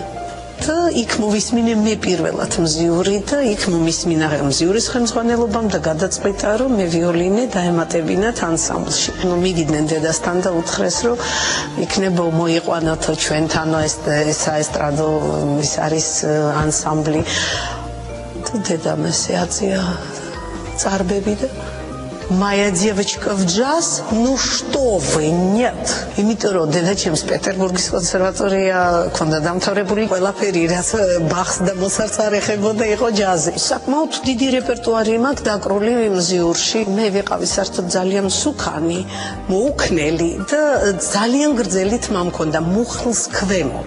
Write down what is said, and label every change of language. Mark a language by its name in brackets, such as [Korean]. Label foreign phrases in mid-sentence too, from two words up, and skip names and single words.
[Georgian] და იქ მოვისმინე მე პირველად მზიური და იქ მომისმინა მზიურის ხელმძღვანელობამ და გადაწყვიტა რომ მე ვიოლინე დაემატებინათ ანსამბლში. მივიდნენ დედასთან და უთხრეს რომ იქნება მოიყვანათო ჩვენთანო ეს საესტრადო ის არის ანსამბლი. და დედამ ესე აწია წარბები და [Russian] моя девочка в джаз, ну что вы, нет. [Georgian] Იმიტომ რომ დედაჩემს პეტერბურგის კონსერვატორია ქონდა დამთავრებული, ყველაფერი რაც ბახს და მოცარტს არ ეხებოდა იყო ჯაზი. საკმაოდ დიდი რეპერტუარი მაქვს დაკრული მზიურში. მე ვიყავი საერთოდ ძალიან მსუქანი, მოუქნელი და ძალიან გრძელი თმა მქონდა მუხლს ქვემოთ.